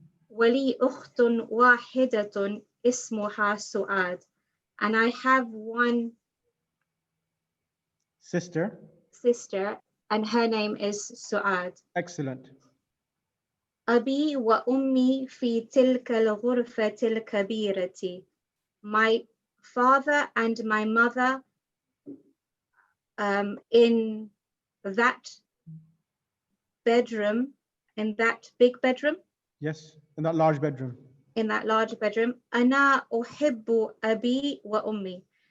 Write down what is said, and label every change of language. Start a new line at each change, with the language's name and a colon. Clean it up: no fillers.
Arabic: ولي أخت واحدة اسمها سعاد.
English: And I have one sister and her name is Suad. Excellent.
Arabic: أبي وأمي في تلك الغرفة الكبيرة.
English: My father and my mother in that bedroom, in that big bedroom. Yes, in that large bedroom. In that large bedroom.
Arabic: أنا أحب أبي وأمي.